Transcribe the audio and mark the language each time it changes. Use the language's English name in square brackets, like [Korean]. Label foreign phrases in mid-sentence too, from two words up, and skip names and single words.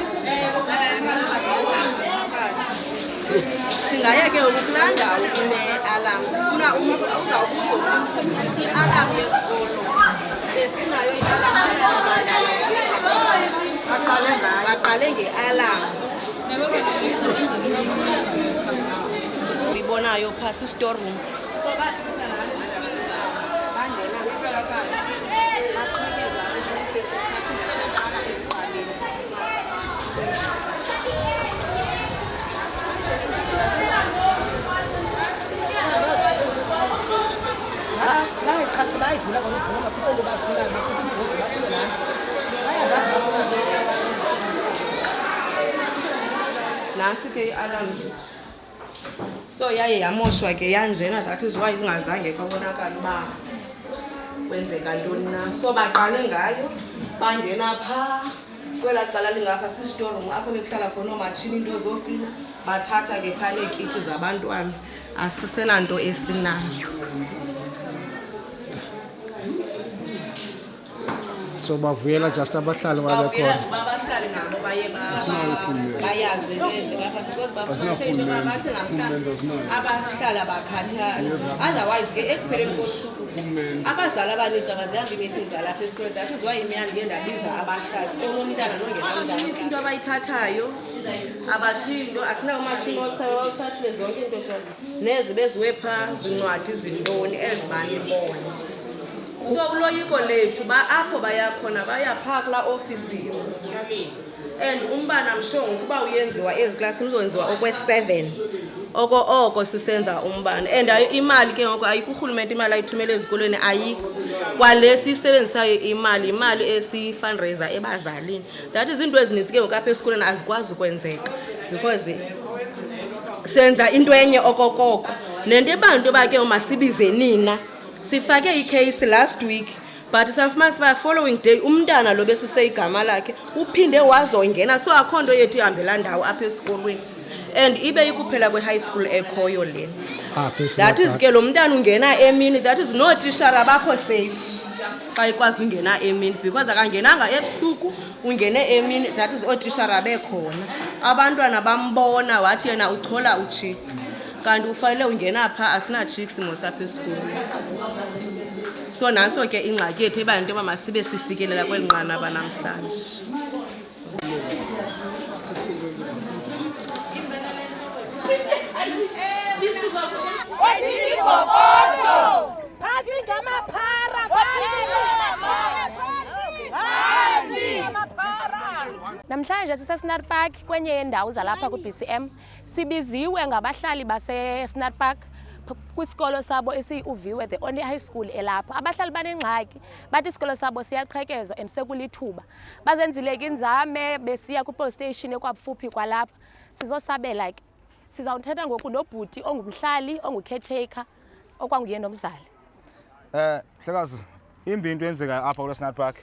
[Xhosa] singaya ke ukulanda kune-alarm sifuna umuntu uzawubuza i-alarm yesikolo besinayo i-alarm baqale nge-alarm uyibonayo phasi [English] i-store room [Xhosa] so basisa bangena bayivula nansi ke i-alarm so yaye yamoshwa ke yanjena, [English] that is why [Xhosa] zingazange kwabonakala uba kwenzeka ntoni na. So baqale ngayo bangena phaa kwela cala lingapha [English] si-store room [Xhosa] apho bekuhlala khona oomatshini into zoklina bathatha ke phaa neekiti zabantwana asisenanto esinayo. so bavuyela just abahlali babekhona abahlali nabo bayazi because bafundise into bathi namhlanje abahlali abakhathali otherwise ke ekupheleni kosuku abazali abaninzi abazihamba imeeting zalapha esikolweni, [English] that is why [Xhosa] imina ndiye ndabiza abahlali onomntana nongenamntana into abayithathayo abashiyi into asinawo umatshini othathile zonke into nezi beziwe phaa zincwadi zintoni ezibani bona. So uloyiko lethu apho bayakhona bayaphaa kulaa ofisi and umbane amsho ngokuba uyenziwa eziklasini uzowenziwa okwe-7 oko sisenza umbane and imali ke ngoku ayikho urhulumente imali ayithumele ezikolweni ayikho kwale siyisebenzisayo imali esi-fundraiser ebazalini, [English] that is [Xhosa] into ezininzi ke ngoku apha esikolweni azikwazi ukwenzeka because senza into enye okokoko nento ebantu bake masibize nina sifake icase [English] last week [Xhosa] but safumanisa [English] by following day [Xhosa] umntana lo besise igama lakhe uphinde wazongena so akho nto yethu ihambela ndawo apha esikolweni and ibe ikuphela kwe- [English] high school [Xhosa] ekhoyo lena. [English] That is [Xhosa] ke lo mntana ungena emini, [English] that is [Xhosa] nootishara bakho safe xa ikwazi ungena emini because akangenanga ebusuku ungene emini, [English] that is [Xhosa] ootishara bekhona abantwana bambona wathi yena uchola uchicks kanti ufanele ungena phaa asina-chicks mosapha esikolweni. So nantso ke ingxaki yethu ebantu yoba masibe sifikelela kweli nqanaba namhlanje. Namhlanje sise-Snap Park kwenye yendawo zalapha ku-BCM. Sibiziwe ngabahlali base-Snap Park kwisikolo sabo esi-Uviwe, [English] the only high school elapha. [Xhosa] Abahlali banengxaki bathi isikolo sabo siyaqhekezwa and sekulithuba. Bazenzile ke inzame besiya ku-police station ekwakufuphi kwalapha. Sizosabela ke. Sizawuthetha ngoku nobhuti ongumhlali ongu-caretaker okwanguye nomzali. Mhlekazi, imbi into enzekayo apha kule Snap Park.